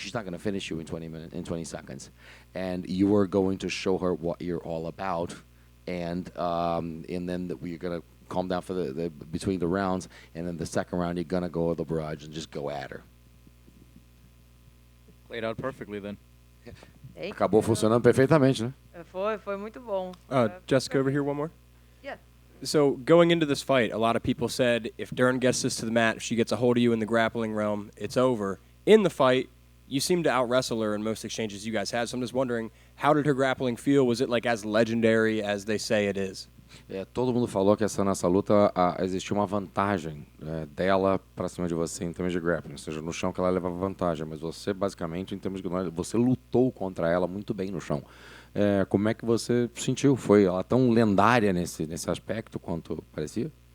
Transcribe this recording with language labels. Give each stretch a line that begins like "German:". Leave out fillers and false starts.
English: She's not going to finish you in 20 seconds. And you are going to show her what you're all about. And then we're going to calm down for the between the rounds. And then the second round, you're going to go to the barrage and just go at her. Played out perfectly then.
Portuguese: Acabou funcionando perfeitamente, né? Foi muito bom.
English: Jessica, over here one more. Yeah. So going into this fight, a lot of people said if Dern gets this to the mat, if she gets a hold of you in the grappling realm, it's over. In the fight, you seem to out-wrestle her in most exchanges you guys had, so I'm just wondering, how did her grappling feel? Was it like as legendary as they say it is?
Portuguese: Todo mundo falou que nessa luta existia uma vantagem dela para cima de você em termos de grappling, ou seja, no chão que ela levava vantagem, mas você basicamente, em termos de você lutou contra ela muito bem no chão. Como é que você sentiu? Foi ela tão lendária nesse aspecto quanto parecia?